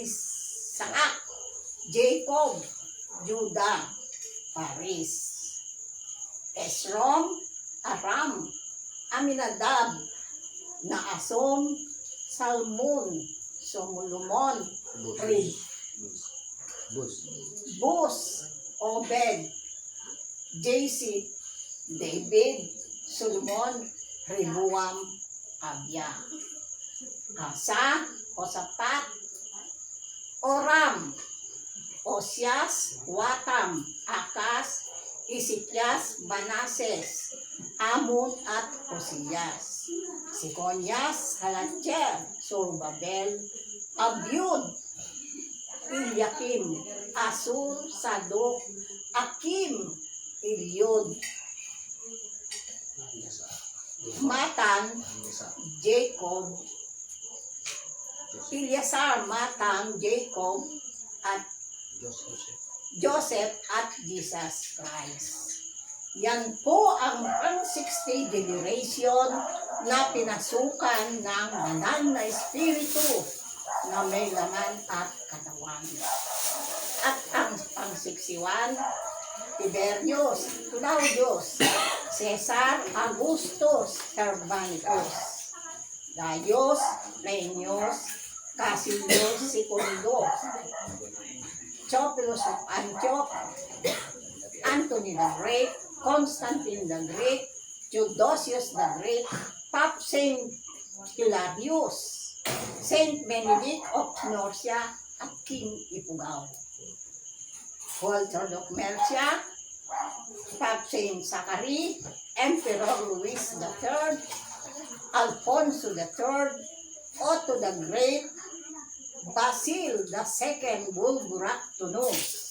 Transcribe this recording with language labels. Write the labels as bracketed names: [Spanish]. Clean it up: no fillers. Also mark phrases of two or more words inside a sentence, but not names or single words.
[Filipino] Jacob, Judah, Paris, Esrom, Aram, Aminadab, Naason, Salmon, Somulumon, Bus, Obed, Jesse, David, Solomon, Rehoboam, Abia, Asa, Osapat, Oram, Osias, Watam, Akas, Isikyas, Manases, Amon at Osias, Sikonyas, Halatcher, Sorbabel, Abyud, Ilyakim, Asur, Sadok, Akim, Ilyod, Matan, Jacob, Ilyasar, Matan, Jacob, at Joseph at Jesus Christ. Yan po ang 60 generation na pinasukan ng banal na espiritu na may laman at katawan. At ang pang-61, Tiberius, Claudius, Cesar, Augustus, Germanicus, Gaius, Plinius, Cassius, Secundo, Theophilus of Antioch, Anthony the Great, Constantine the Great, Theodosius the Great, Pope Saint Hilarius, Saint Benedict of Norcia, at King Ipugao, Walter of Mercia, Pope Saint Zachary, Emperor Louis III, Alfonso III, Otto the Great, Basil II Bulgaractunus,